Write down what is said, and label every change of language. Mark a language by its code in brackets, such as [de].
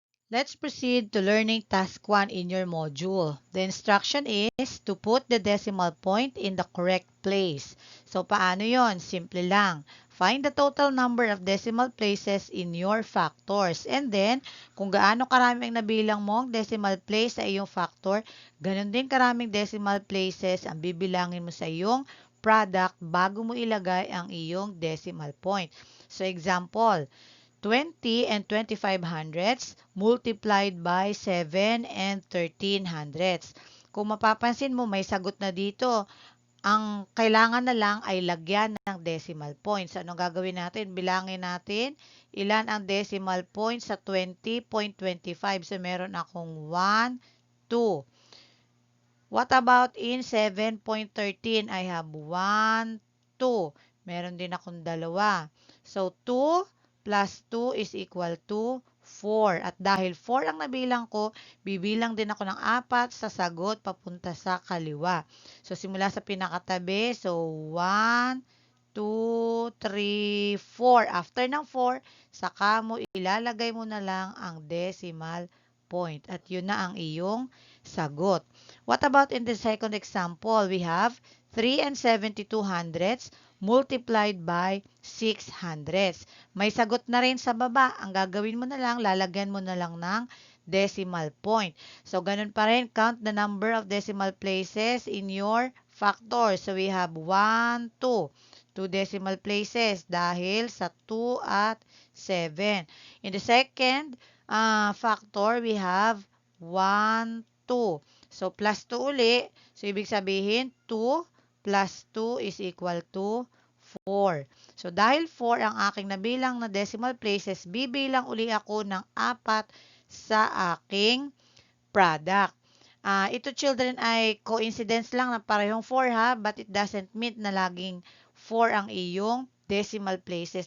[en] Let's proceed to learning task 1 in your module. The instruction is to put the decimal point in the correct place. [tl] So, paano yon? Simple lang. [en] Find the total number of decimal places in your factors. [tl] And then, kung gaano karaming nabilang mo ang decimal place sa iyong factor, ganun din karaming decimal places ang bibilangin mo sa iyong product bago mo ilagay ang iyong decimal point. [en] So, example, 20 and 25 hundredths multiplied by 7 and 13 hundredths. [tl] Kung mapapansin mo, may sagot na dito. Ang kailangan na lang ay lagyan ng decimal point. So, anong gagawin natin? Bilangin natin ilan ang decimal point sa 20.25. So, meron akong 1, 2. [en] What about in 7.13? I have 1, 2. [tl] Meron din akong dalawa. [en] So, 2 plus 2 is equal to 4. [tl] At dahil 4 ang nabilang ko, bibilang din ako ng 4 sa sagot papunta sa kaliwa. So, simula sa pinakatabi. So, 1, 2, 3, 4. After ng 4, saka mo ilalagay mo na lang ang decimal point. At yun na ang iyong sagot. [en] What about in the second example? We have 3 and 72 hundredths multiplied by 6 hundredths. [tl] May sagot na rin sa baba. Ang gagawin mo na lang, lalagyan mo na lang ng decimal point. So, ganun pa rin, [en] count the number of decimal places in your factor. So, we have 1, 2. 2 decimal places [tl] dahil sa 2 at 7. [en] In the second factor, we have 1, 2. [tl] So, plus 2 uli. So, ibig sabihin, [en] 2 plus 2 is equal to 4. [tl] So, dahil 4 ang aking nabilang na decimal places, bibilang uli ako ng 4 sa aking product. Ito children ay coincidence lang na parehong 4 ha, [en] but it doesn't mean [tl] na laging 4 ang iyong decimal places.